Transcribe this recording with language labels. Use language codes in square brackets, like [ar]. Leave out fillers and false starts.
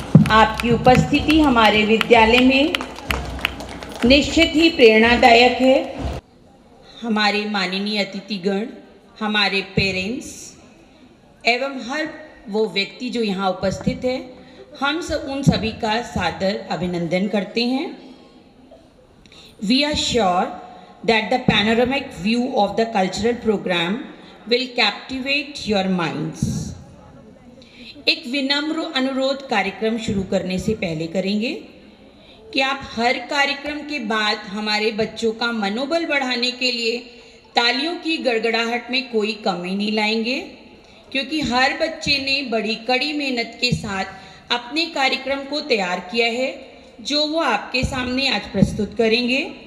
[hi] आपकी उपस्थिति हमारे विद्यालय में निश्चित ही प्रेरणादायक है। हमारे माननीय अतिथिगण, हमारे पेरेंट्स एवं हर वो व्यक्ति जो यहाँ उपस्थित है, हम सब उन सभी का सादर अभिनंदन करते हैं। [en] We are sure that the panoramic view of the cultural program will captivate your minds. [hi] एक विनम्र अनुरोध कार्यक्रम शुरू करने से पहले करेंगे कि आप हर कार्यक्रम के बाद हमारे बच्चों का मनोबल बढ़ाने के लिए तालियों की गड़गड़ाहट में कोई कमी नहीं लाएंगे, क्योंकि हर बच्चे ने बड़ी कड़ी मेहनत के साथ अपने कार्यक्रम को तैयार किया है, जो वो आपके सामने आज प्रस्तुत करेंगे।